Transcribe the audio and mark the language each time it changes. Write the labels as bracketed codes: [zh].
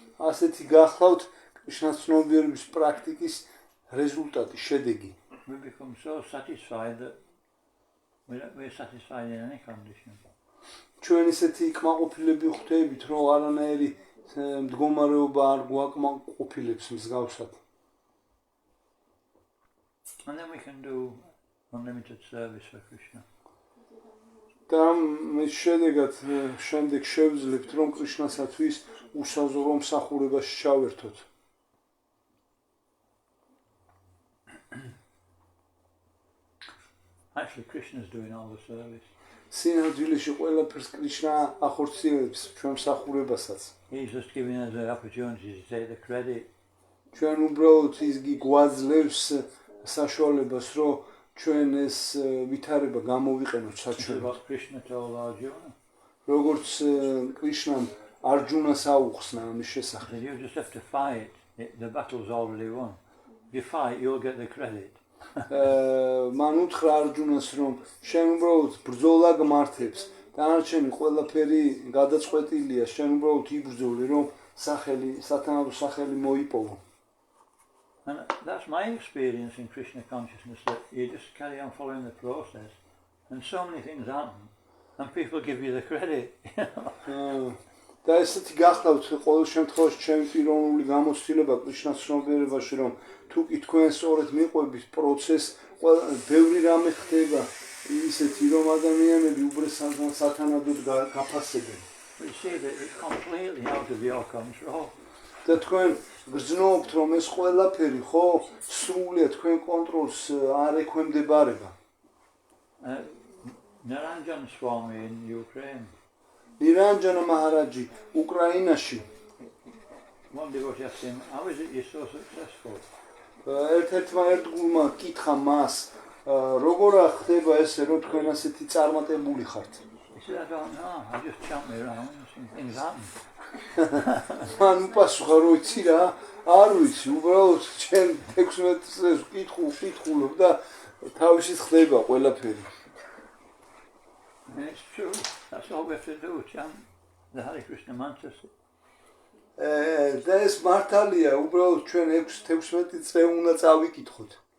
[ka] ასეთი გახლავთ კრიშნას ცნობიერების პრაქტიკის რეზულტატი, შედეგი. [en] We become so satisfied that we're satisfied in any condition. [ka] ჩვენ ისეთი კმაყოფილები ხვდებით, რომ არანაირი მდგომარეობა არ გვაკმაყოფილებს მსგავსად. [en] And then we can do unlimited service for Krishna. [ka] და მის შედეგად შემდეგ შევძლებთ, რომ კრიშნასათვის უსაზღვრო მსახურებაში ჩავერთოთ. [en] Actually, Krishna is doing all the service. [ka] სინამდვილეში ყველაფერს კრიშნა ახორციელებს ჩვენ მსახურებასაც. [en] He's just giving us the opportunity to take the credit. [ka] ჩვენ უბრალოდ ის გვაძლევს საშუალებას, რომ ჩვენ ეს ვითარება გამოვიყენოთ საჩვენად. [en] What Krishna told Arjuna. [ka] როგორც კრიშნამ არჯუნას აუხსნა ამის შესახებ. [en] You just have to fight. The battle's already won. If you fight, you'll get the credit. [ka] მან უთხრა არჯუნას, რომ შენ უბრალოდ ბრძოლა გმართებს. დანარჩენი ყველაფერი გადაწყვეტილია, შენ უბრალოდ იბრძოლე, რომ სათანადო სახელი მოიპოვო. [en] And that's my experience in Krishna consciousness, that you just carry on following the process, and so many things happen, and people give you the credit. [ka] და ესეთი გახლავთ ყოველ შემთხვევაში ჩემი პიროვნული გამოცდილება კრიშნას ცნობიერებაში, რომ თუ კი თქვენ სწორედ მიყვებით პროცესს, ბევრი რამე ხდება ისეთი, რომ ადამიანები უბრალოდ სათანადოდ გაფასებენ. [en] We see that it's completely out of your control. [ka] და თქვენ გრძნობთ, რომ ეს ყველაფერი ხო სრულიად თქვენ კონტროლს არ ექვემდებარება. [en] Naranjan Swami in Ukraine. [ka] ნირანჯანა მაჰარაჯი უკრაინაში. [en] One devotee asked him, "How is it you're so successful?" [ka] ერთ-ერთმა ერთგულმა კითხა მას, როგორ ხდება ესე, რომ თქვენ ასეთი წარმატებული ხართ? [en] He said, "I don't know. I just chant me around and things happen." [ka] მან უპასუხა, რომ იცი რა, არ ვიცი, უბრალოდ ჩემ 16 წელს ვკითხულობ და თავისით ხდება ყველაფერი. [en] And it's true. That's all we have to do, chant the Hare Krishna mantras. [ka] და ეს მართალია, უბრალოდ ჩვენ 16 წელი უნდა წავიკითხოთ.